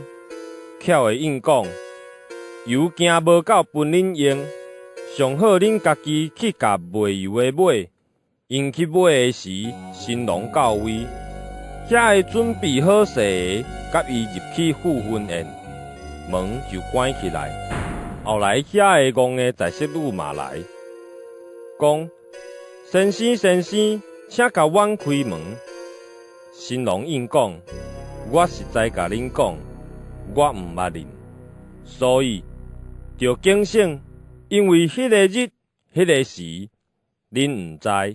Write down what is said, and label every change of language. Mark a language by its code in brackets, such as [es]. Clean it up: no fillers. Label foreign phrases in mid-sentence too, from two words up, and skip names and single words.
[nan] 巧的应讲：“油惊无够分恁用，上好恁家己去甲卖油的买。” 因去买的时，新郎到位，遐个准备好势的，甲伊入去赴婚宴，门就关起来。后来遐个戆的在色女嘛来，讲：“先生，先生，请甲阮开门。” 新郎应讲：“我实在甲恁讲，我毋捌恁，所以着警醒，因为迄个日、迄个时，恁毋知。